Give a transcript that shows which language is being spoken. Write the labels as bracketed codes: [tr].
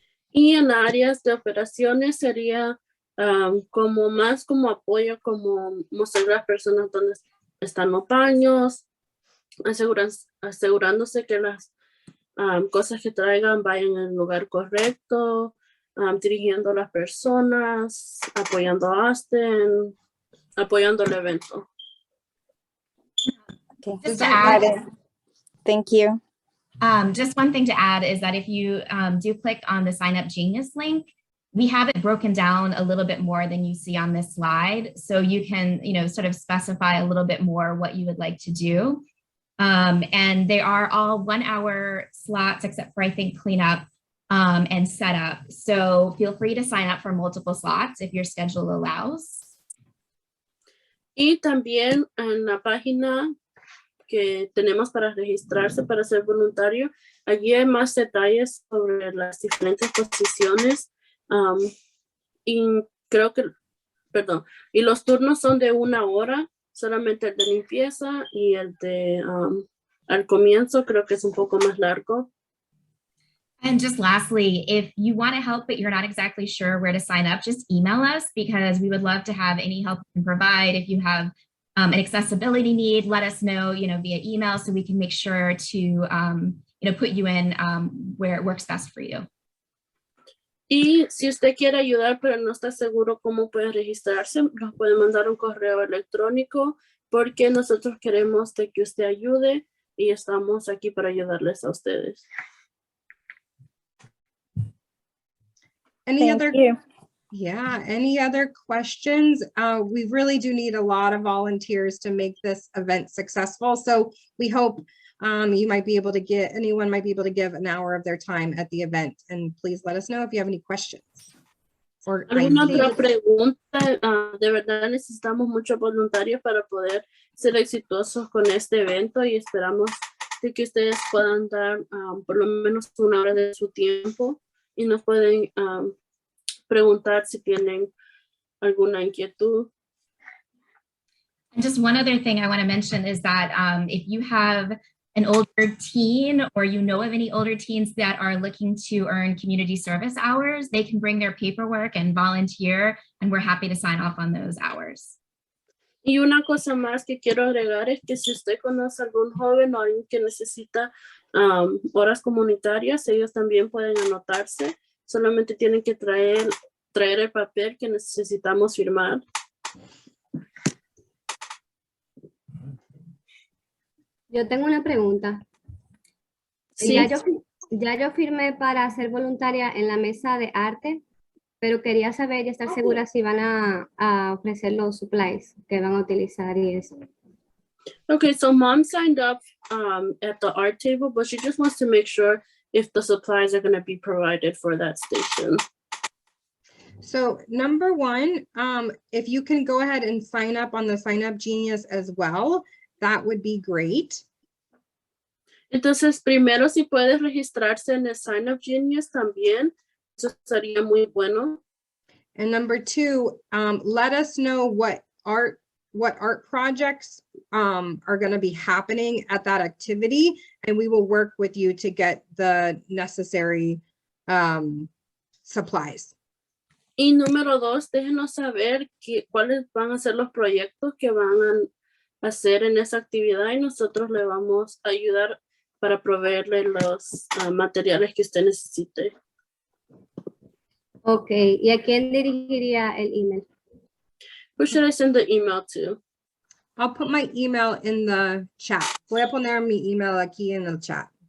[es] Y en áreas de operaciones sería como más como apoyo, como mostrar a las personas dónde están los baños, asegurándose que las cosas que traigan vayan en el lugar correcto, dirigiendo a las personas, apoyando a Austin, apoyando el evento. [en] Okay. Just to add, Thank you. just one thing to add is that if you do click on the Sign Up Genius link, we have it broken down a little bit more than you see on this slide. So you can, sort of specify a little bit more what you would like to do. And they are all 1 hour slots, except for I think cleanup and setup. So feel free to sign up for multiple slots if your schedule allows. [es] Y también en la página que tenemos para registrarse para ser voluntario, allí hay más detalles sobre las diferentes posiciones y creo que, perdón, y los turnos son de 1 hora, solamente el de limpieza y el de al comienzo creo que es un poco más largo. [en] And just lastly, if you want to help, but you're not exactly sure where to sign up, just email us because we would love to have any help you can provide. If you have an accessibility need, let us know, via email so we can make sure to, put you in where it works best for you. [es] Y si usted quiere ayudar, pero no está seguro cómo puede registrarse, nos puede mandar un correo electrónico porque nosotros queremos de que usted ayude y estamos aquí para ayudarles a ustedes. [en] Any Thank other? you. Yeah, any other questions? We really do need a lot of volunteers to make this event successful. So we hope you might be able to get, anyone might be able to give an hour of their time at the event. And please let us know if you have any questions. Or [es] ¿Alguna otra [en] ideas. [es] pregunta? De verdad necesitamos muchos voluntarios para poder ser exitosos con este evento y esperamos de que ustedes puedan dar por lo menos una hora de su tiempo y nos pueden preguntar si tienen alguna inquietud. [en] And just one other thing I want to mention is that if you have an older teen or you know of any older teens that are looking to earn community service hours, they can bring their paperwork and volunteer, and we're happy to sign off on those hours. [es] Y una cosa más que quiero agregar es que si usted conoce a algún joven o alguien que necesita horas comunitarias, ellos también pueden anotarse. Solamente tienen que traer el papel que necesitamos firmar. Yo tengo una pregunta. Sí. Ya yo firmé para ser voluntaria en la mesa de arte, pero quería saber y estar segura si van a ofrecer los supplies que van a utilizar y eso. [en] Okay, so mom signed up at the art table, but she just wants to make sure if the supplies are going to be provided for that station. So number one, if you can go ahead and sign up on the Sign Up Genius as well, that would be great. [es] Entonces, primero, si puedes registrarse en el Sign Up Genius también, eso sería muy bueno. [en] And number two, let us know what art projects are going to be happening at that activity, and we will work with you to get the necessary supplies. [es] Y número dos, déjenos saber cuáles van a ser los proyectos que van a hacer en esa actividad y nosotros le vamos a ayudar para proveerle los materiales que usted necesite. Ok, ¿y a quién dirigiría el email? [en] Who should I send the email to? I'll put my email in the chat. [es] Voy a poner mi email aquí en el chat.